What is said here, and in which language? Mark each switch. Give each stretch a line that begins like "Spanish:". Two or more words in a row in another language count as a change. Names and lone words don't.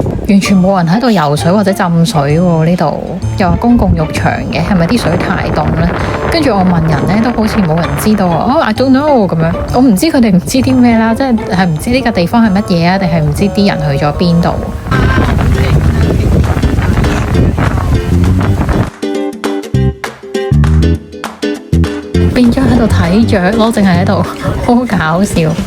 Cantonese: 完全冇人喺度游水或者浸水喎，呢度又話公共浴場嘅，係咪啲水太凍呢？跟住我問人呢，都好似冇人知道啊。
English: I don't know
Cantonese: 咁樣，我唔知佢哋唔知啲咩啦，即係唔知呢個地方係乜嘢啊，定係唔知啲人去咗邊度？變咗喺度睇雀咯，淨係喺度，好搞笑。